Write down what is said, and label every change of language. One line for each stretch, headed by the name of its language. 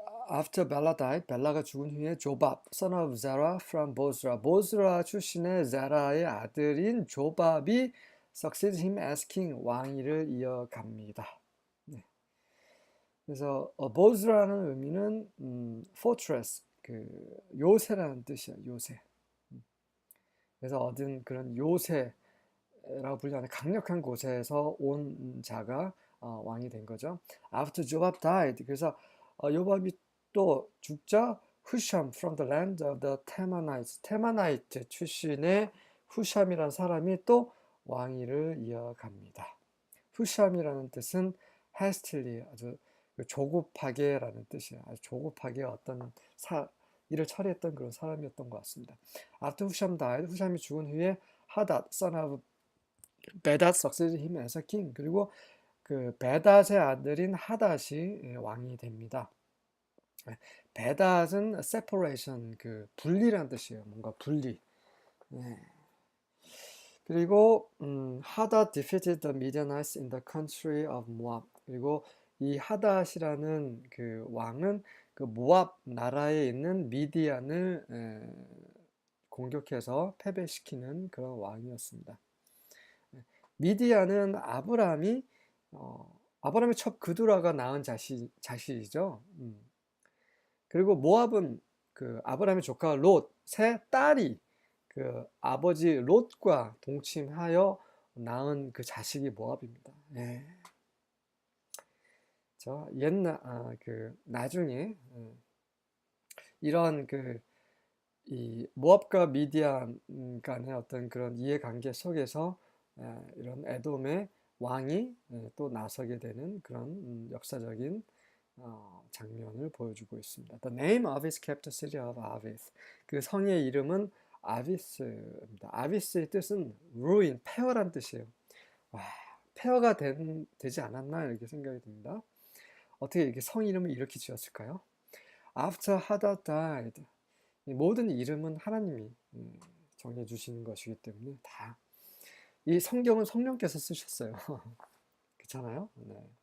English: After Bella died,
Korean: 벨라가 죽은 후에 조밥,
English: son of Zerah from Bozrah,
Korean: 보스라 출신의 제라의 아들인 조밥이
English: succeeded him as king,
Korean: 왕위를 이어갑니다. 네. 그래서 보스라는 의미는 fortress, 그 요새라는 뜻이에요. 요새. 그래서 얻은 그런 요새라고 불리는 강력한 곳에서 온 자가 왕이 된 거죠.
English: After Joab died,
Korean: 그래서 요밥이 또 죽자 후샴
English: from the land of the Temanites,
Korean: 테마나이트 출신의 후샴이라는 사람이 또 왕위를 이어갑니다. 후샴이라는 뜻은 hastily, 아주 조급하게라는 뜻이에요. 아주 조급하게 어떤 일을 처리했던 그런 사람이었던 것 같습니다.
English: After 후샴 died,
Korean: 후샴이 죽은 후에
English: 하닷, son of 베닷 succeeded him as a king.
Korean: 그리고 그 베닷의 아들인 하닷이 왕이 됩니다. 베닷은 separation, 그 분리라는 뜻이에요. 뭔가 분리. 네. 그리고
English: 하닷 defeated the Midianites in the country of Moab.
Korean: 그리고 이 하닷이라는 그 왕은 그 모압 나라에 있는 미디안을 공격해서 패배시키는 그런 왕이었습니다. 미디안은 아브라함의 첫 그두라가 낳은 자식이죠. 그리고 모압은 그 아브라함의 조카 롯의 딸이 그 아버지 롯과 동침하여 낳은 그 자식이 모압입니다. 예. 저 옛날 그 나중에 이런 그 이 모압과 미디안 간의 어떤 그런 이해관계 속에서 이런 에돔의 왕이 또 나서게 되는 그런 역사적인 장면을 보여주고 있습니다.
English: The name of his capital city of Avis.
Korean: 그 성의 이름은 아비스입니다. 아비스의 뜻은 ruin, 폐허란 뜻이에요. 와, 폐허가 되지 않았나 이렇게 생각이 듭니다. 어떻게 이렇게 성 이름을 이렇게 지었을까요?
English: After Hadad died.
Korean: 이 모든 이름은 하나님이 정해주시는 것이기 때문에 다 이 성경은 성령께서 쓰셨어요. 그렇잖아요. 네.